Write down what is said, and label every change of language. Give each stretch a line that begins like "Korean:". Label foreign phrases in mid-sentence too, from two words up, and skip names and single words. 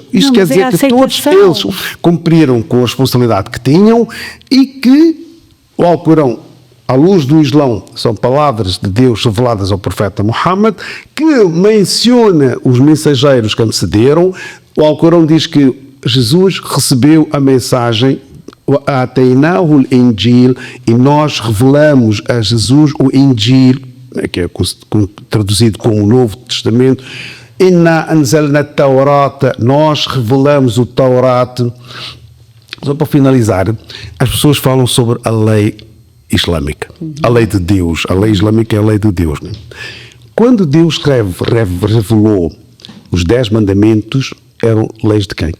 Portuguese: Isto quer dizer que todos eles cumpriram com a responsabilidade que tinham e que o Alcorão, à luz do Islão, são palavras de Deus reveladas ao profeta Muhammad, que menciona os mensageiros que antecederam. O Alcorão diz que Jesus recebeu a mensagem
Arabic: وآتيناه الإنجيل,
Portuguese: e nós revelamos a Jesus o Injil, que é traduzido como o Novo Testamento.
Arabic: إنا أنزلنا التوراة,
Portuguese: nós revelamos o Taurat. Só para finalizar, as pessoas falam sobre a lei islâmica, a lei de Deus. A lei islâmica é a lei de Deus. Quando Deus revelou os 10 mandamentos, eram leis de quem?